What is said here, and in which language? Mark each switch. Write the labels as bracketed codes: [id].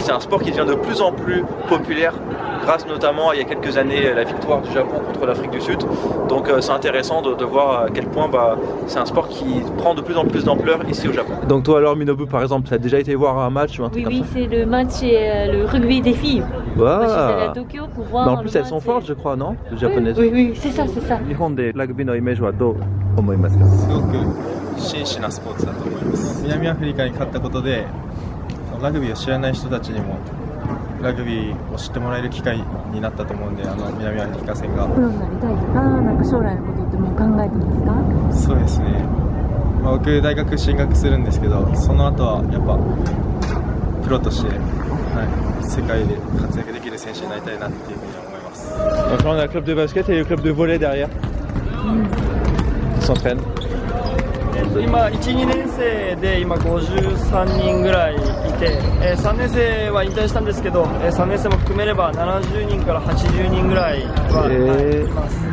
[fr] C'est un sport qui devient de plus en plus populaire grâce notamment à il y a quelques années la victoire du Japon contre l'Afrique du Sud. Donc c'est intéressant de voir à quel point c'est un sport qui prend de plus en plus d'ampleur ici au Japon. Donc toi alors Minobu par exemple, tu as déjà été voir un match ou un truc comme ça? Oui, c'est le match le rugby des filles. Wow. Moi, je suis allée à Tokyo pour voir. En plus elles sont fortes je crois, non? Les japonaises. Oui, c'est ça, c'est ça. [ja] 日本でラグビーのイメージはどう思いますか？すごく真摯なスポーツだと思います。南アフリカに勝ったことでラグビーを知らない人たちにもラグビーを知ってもらえる機会になったと思うんで、南アフリカ戦が。プロになりたいとか、なんか将来のことってもう考えてますか？そうですね。僕大学進学するんですけど、その後はやっぱプロとして、世界で活躍できる選手になりたいなっていうふうに思います。 [fr] Donc là on a le club de basket et le club de volley derrière. Ils s'entraînent. [ja] 今1、2年生で今53人ぐらいいて、3年生は引退したんですけど、3年生も含めれば70人から80人ぐらいはいます。